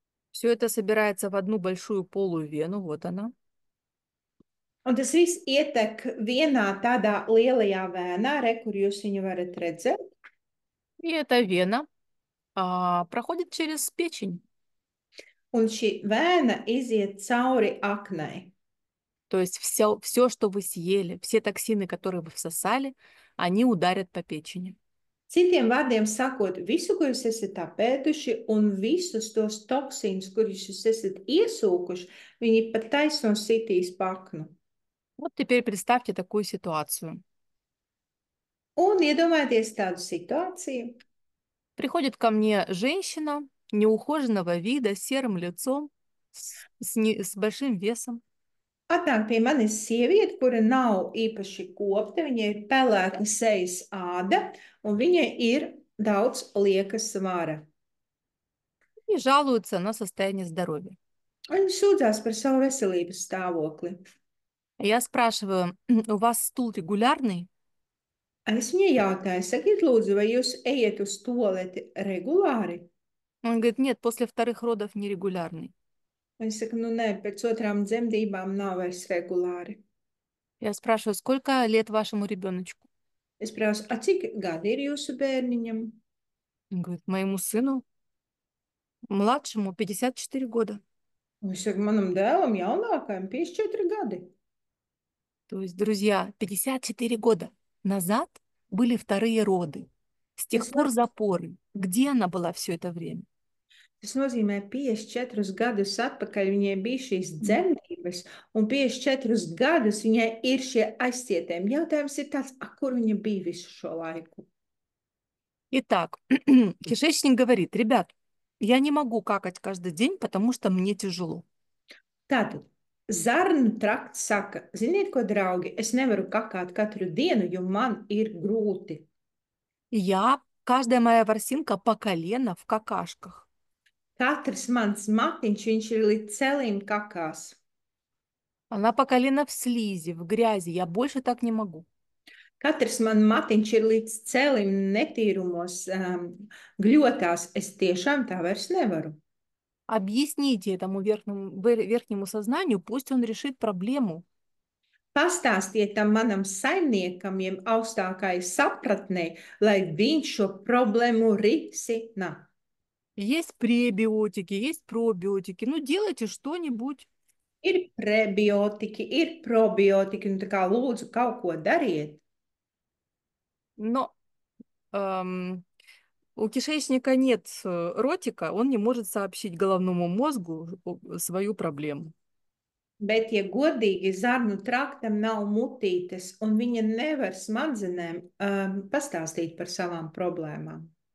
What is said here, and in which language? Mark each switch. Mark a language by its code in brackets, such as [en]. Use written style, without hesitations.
[ru] Все это собирается в одну большую полую вену, вот она. [lv] Un tas viss ietek vienā tādā lielajā vēnā, kur jūs viņu varat redzēt. [ru] И эта вена проходит через печень. [lv] un šī vēna iziet cauri aknai. [ru] То есть все, что вы съели, все токсины, которые вы всосали, они ударят по печени. [lv] Citiem vārdiem sakot, visu, ko jūs esat apēduši, un visus tos toksīnus, kurus jūs esat iesūkuši, viņi pat taisno sitīs paknu. [ru] Вот теперь представьте такую ситуацию. [lv] Un iedomājieties tādu situāciju. [ru] Приходит ко мне женщина неухоженного вида, с серым лицом, с большим весом. [lv] Atnāk pie manis sieviete, kura nav īpaši kopta, viņai ir pelēka sejas āda, un viņai ir daudz lieka svara. [ru] И жалуется на состояние здоровья. [lv] Viņa sūdzās par savu veselības stāvokli. [ru] Я спрашиваю, у вас стул регулярный? [lv] Es viņai jautāju, sakiet, lūdzu, vai jūs ejat uz tualeti regulāri? [ru] Он говорит, нет, после вторых родов нерегулярный. [lv] Viņa saka, nu nē, pēc otrām dzemdībām nav vairs regulāri. [ru] Я спрашиваю, сколько лет вашему ребеночку? [lv] Es prasu, a cik gadi ir jūsu bērniņam? [ru] Он говорит, моему сыну младшему 54 года. [lv] Un es saku, manam dēlam jaunākajam 54 gadi. [ru] То есть, друзья, 54 года назад были вторые роды. С тех [lv] Tas, [ru] пор запоры. Где она была все это время? [lv] tas nozīmē 54 gadus atpakaļ viņai bija šīs dzemdības, un 54 gadus viņai ir šie aizcietējumi. Jautājums ir tāds, kur viņa bija visu šo laiku? [ru] Итак, кишечник говорит, ребят, я не могу какать каждый день, потому что мне тяжело. [lv] Tātad, zarnu trakts saka, ziniet ko, draugi, es nevaru kakāt katru dienu, jo man ir grūti. [ru] Каждая моя ворсинка по колено в какашках. [lv] Katrs mans matiņš, viņš ir līdz celim kakās. [ru] Она по колено в слизи, в грязи. Я больше так не могу. [lv] Katrs man matiņš ir līdz celim netīrumos, gļotās. Es tiešām tā vairs nevaru. [ru] Объясните этому верхнему сознанию, пусть он решит проблему. [lv] Pastāstiet tam manam saimniekam, jeb augstākai sapratnei, lai viņš šo problēmu risina. [ru] Есть пребиотики, есть пробиотики. Ну, делайте что-нибудь. [lv] Ir prebiotiķi, ir probiotiķi, un tā kā lūdzu kaut ko dariet. [ru] Но у кишечника нет ротика, он не может сообщить головному мозгу свою проблему. [lv] Bet, ja godīgi, zarnu traktam nav mutītes, un viņa nevar smadzenēm pastāstīt par savām problēmām.